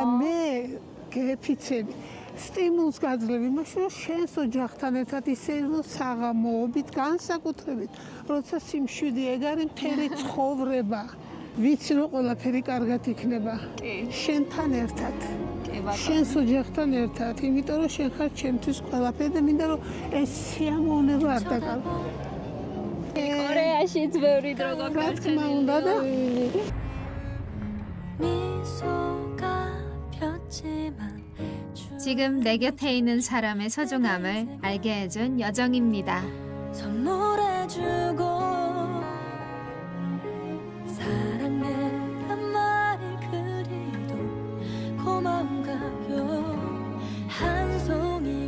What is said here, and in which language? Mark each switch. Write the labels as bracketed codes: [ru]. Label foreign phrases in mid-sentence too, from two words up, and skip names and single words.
[ka] მე გეფიცები სტიმულს გაძლევ იმაში რომ შენს ოჯახთან ერთად ისე რომ საღამოობით განსაკუთრებით როცა სიმშვიდე ეგ არის მთელი ცხოვრება ვიცი რომ ყველაფერი კარგად იქნება შენთან ერთად შენს ოჯახთან ერთად იმიტომ რომ შენ ხარ ჩემთვის ყველაფერი და მინდა რომ ეს სიამოვნება არ დაკარგო კორეაშიც ბევრი დრო რა თქმა უნდა და [ko] 지금 내 곁에 있는 사람의 소중함을 알게 해준 여정입니다. 선물해주고 사랑해란 말을 그리도 고마운가요 한 송이